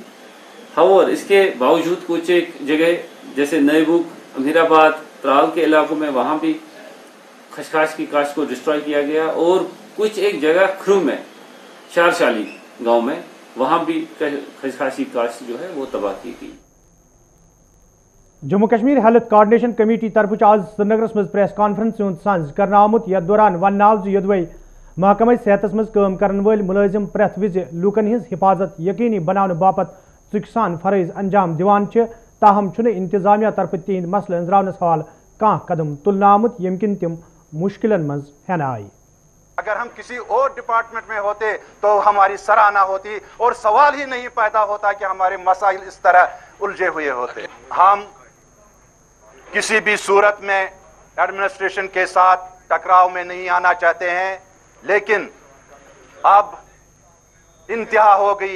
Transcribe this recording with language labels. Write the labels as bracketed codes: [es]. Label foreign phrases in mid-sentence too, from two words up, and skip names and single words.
[hi] और इसके बावजूद कुछ एक जगह जैसे नईबुक, अमीराबाद, त्राल के इलाकों में वहाँ भी खसखस की काश्त को डिस्ट्रॉय किया गया और कुछ एक जगह खरू में, चारशाली गांव में, वहाँ भी खसखस की काश्त जो है वो तबाह की गई। [ks] जम्मू कश्मीर हेल्थ कोऑर्डिनेशन कमेटी तरफ आज श्रीनगरस मज [en] press conference [ks] सांझ कर आमुत यथ दौरान वन आव योदवे महकमा सेहतस मज काम करन वाल मुलाजिम प्रेथ विज लूकन हिंज हिफाजत यकीनी बनाने बापत चुकसान फरज अंजाम दिवान छ, ताहम छुन इंतजामिया तरफ तिहंद मसल अंजरावनस हवाल कां कदम तुलना आमुत यमकिन तिम मुश्किलन मज हेन आई। [hi] अगर हम किसी और डिपार्टमेंट में होते तो हमारी सराहना होती और सवाल ही नहीं पैदा होता कि हमारे मसाइल इस तरह उलझे हुए होते। हम किसी भी सूरत में एडमिनिस्ट्रेशन के साथ टकराव में नहीं आना चाहते हैं, लेकिन अब इंतहा हो गई।